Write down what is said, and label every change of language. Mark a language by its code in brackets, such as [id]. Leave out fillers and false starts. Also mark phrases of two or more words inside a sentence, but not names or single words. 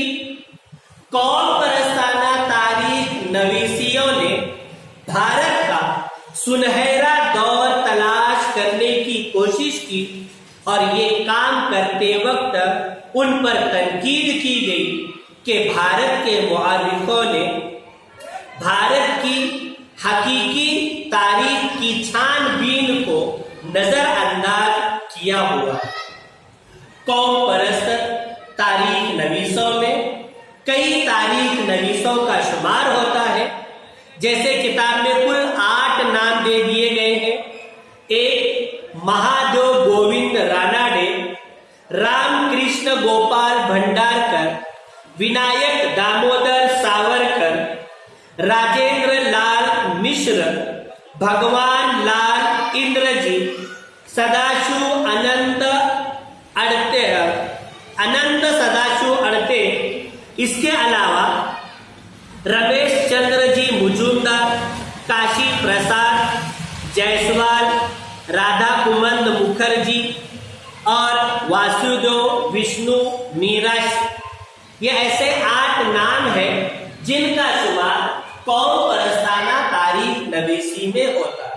[ur] قوم پرستانہ تاریخ نویسیوں نے بھارت کا سنہرا دور تلاش کرنے کی کوشش کی، اور یہ کام کرتے وقت ان پر تنقید کی گئی کہ بھارت کے مورخوں نے بھارت کی حقیقی تاریخ کی چھان بین کو نظر انداز کیا ہوا ہے۔ قوم پرست تاریخ نویسوں میں کئی تاریخ نویسوں کا شمار ہوتا ہے، جیسے کتاب میں کل 8 نام دے دیے گئے ہیں۔ ایک مہادیو گووند راناڈے، رام کرشن گوپال بھنڈارکر، ونائک دامودر ساورکر، راجندر لال مشر، بھگوان لال اندرجی، سداشو اننت سداشو اڑتے، اس کے علاوہ رمیش چندر جی مجومدار، کاشی پرساد جیسوال، رادھا کمند مکھرجی اور واسودیو وشنو میراش، یہ ایسے 8 نام ہیں جن کا شمار قوم پرستانہ تاریخ نویسی میں ہوتا ہے۔